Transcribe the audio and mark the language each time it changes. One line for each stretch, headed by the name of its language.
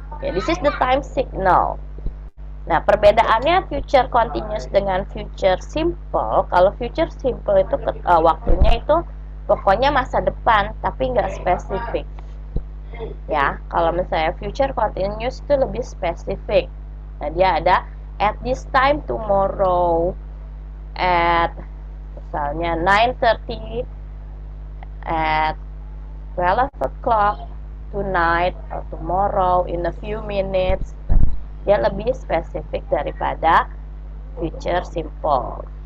English: Okay, this is the time signal.
Indonesian: Nah, perbedaannya future continuous dengan future simple. Kalau future simple itu waktunya itu pokoknya masa depan, tapi nggak spesifik. Ya, kalau misalnya future continuous itu lebih spesifik. Nah, dia ada
English: at this time tomorrow, at misalnya 9:30, at 12 o'clock tonight or tomorrow, in a few minutes.
Indonesian: Dia lebih spesifik daripada future simple.